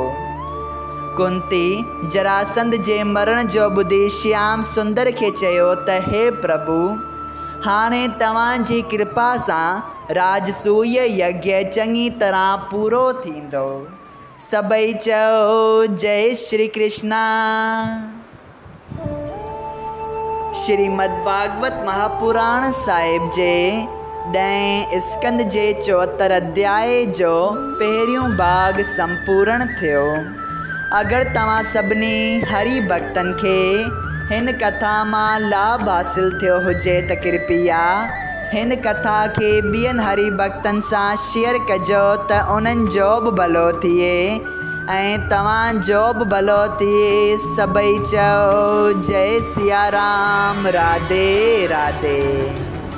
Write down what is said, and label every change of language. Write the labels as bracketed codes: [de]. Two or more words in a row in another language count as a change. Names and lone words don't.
[sd] कुंती जरासंध जे मरण जो ॿुधी श्याम सुंदर खे चयो त हे प्रभु, हाणे तव्हांजी कृपा सां राजसूय यज्ञ चङी तरह पूरो थींदो। सभई चओ जय श्री कृष्णा। श्रीमद् भागवत महापुराण साहिब जे 10 स्कंद जे 74 अध्याय जो पहिरियों भाग संपूर्ण थियो। अगरि तव्हां सभिनी हरि भक्तनि खे हिन कथा मां लाभ हासिल थियो हुजे त कृपया हिन कथा खे ॿियनि हरि भक्तनि सां शेयर कजो त उन्हनि जो बि भलो थिए ऐं तव्हांजो बि भलो थिए। सभई चओ जय सिया राम। राधे राधे।